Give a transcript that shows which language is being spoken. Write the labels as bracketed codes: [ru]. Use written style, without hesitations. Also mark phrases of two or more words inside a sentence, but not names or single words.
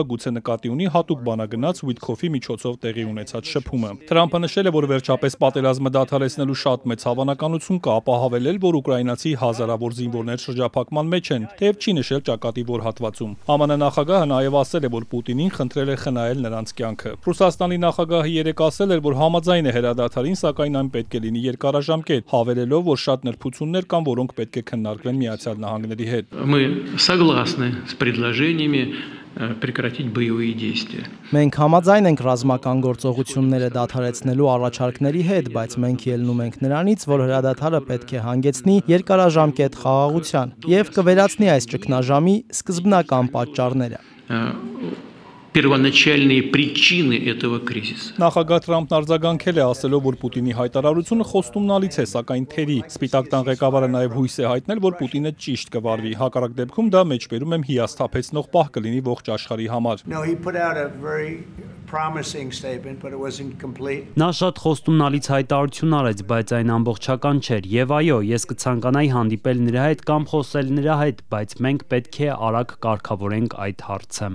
[hy] գուցե նկատի ունի հատուկ բանագնաց Ուիտքոֆի միջոցով տեղի ունեցած շփումը։ Թրամփը նշել է, որ վերջապես պատերազմը դադարեցնելու շատ մեծ հավանականություն կա, ապա հավելել, որ ուկրաինացի հազարավոր զինվորներ շրջափակման մեջ են, թեև չի նշել ճակատի որ հատվածում։ ԱՄՆ նախագահը նաև ասել է, որ Պուտինին խնդրել է խնայել նրանց կյանքը։ Ռուսաստանի նախագահը երեկ ասել էր, որ համաձայն է հրադադարին, сакայն այն պետք է լինի երկարաժամկետ, հավելելով, որ շատ նրբություններ կան, որոնք պետք է քննարկվեն Միացյալ Նահանգների հետ։ [ru] Мы согласны с предложениями прекратить боевые действия. [hy] Մենք համաձայն ենք ռազմական գործողությունները դադարեցնելու առաջարկների հետ, բայց մենք ելնում ենք նրանից, որ հրադադարը պետք է հանգեցնի երկարաժամկետ խաղաղության եւ կվերացնի այս ճգնաժամի սկզբնական պատճառները։ [ru] Первоначальные причины этого кризиса. [hy] Նախագահ Թրամփն արձագանքել է ասելով, որ Պուտինի հայտարարությունը խոստումնալից է, սակայն թերի։ Սպիտակ տան ղեկավարը նաև հույս է հայտնել, որ Պուտինը ճիշտ կվարվի։ Հակառակ դեպքում դա մեջբերում եմ հիասթափեցնող պահ կլինի ողջ աշխարհի համար։ Նա շատ խոստումնալից հայտարարություն արեց, բայց այն ամբողջական չէր։ Եվ այո, ես կցանկանայի հանդիպել նրա հետ կամ խոսել նրա հետ, բայց մենք պետք է արագ կարգավորենք այդ հարցը։